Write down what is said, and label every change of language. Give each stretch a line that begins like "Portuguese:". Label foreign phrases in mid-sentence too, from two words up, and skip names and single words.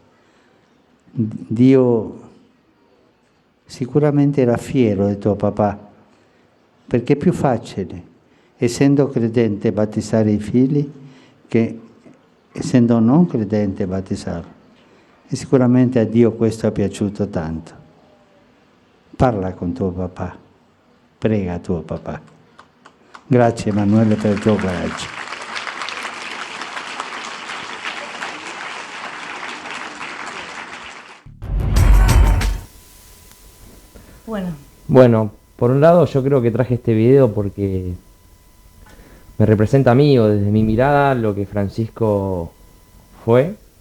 Italian: Dio sicuramente era fiero di tuo papà, perché è più facile, essendo credente, battezzare i figli che essendo non credente battezzarli. E sicuramente a Dio questo è piaciuto tanto. Parla con tuo papà, prega tuo papà. Grazie Emanuele per il tuo coraggio.
Spanish: Bueno, por un lado yo creo que traje este video porque me representa a mí o desde mi mirada lo que Francisco fue,